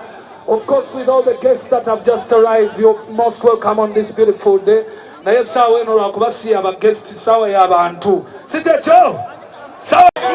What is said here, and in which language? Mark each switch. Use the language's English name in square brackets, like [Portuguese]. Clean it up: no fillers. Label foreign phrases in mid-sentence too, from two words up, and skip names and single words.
[English] Of course, with all the guests that have just arrived, you're most welcome on this beautiful day. [Ganda] Naye sawa eno lwakuba aba guest sawa y'abantu sitekyo sawa